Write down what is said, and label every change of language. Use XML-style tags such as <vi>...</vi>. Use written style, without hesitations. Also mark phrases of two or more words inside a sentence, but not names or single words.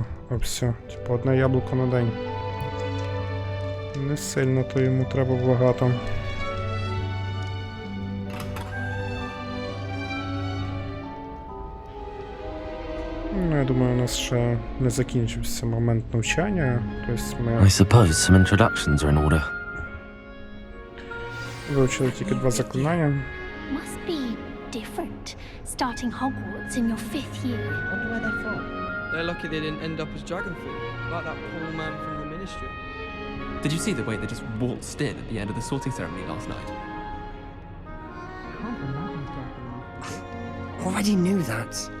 <uk>О, все, типу одне яблуко на день. Не сильно, то йому треба багато. Ну, я думаю, у нас ще не закінчився момент навчання. Тобто ми...</uk> <en>I suppose some introductions are in order.</en> <uk>Вивчили тільки два заклинання.</uk> <en>Must be different, starting Hogwarts in your 5th year. I wonder where they're from. They're lucky they didn't end up as dragon food, like that poor man from the ministry. Did you see the way they just waltzed in at the end of the sorting ceremony last night? Already knew that.</en>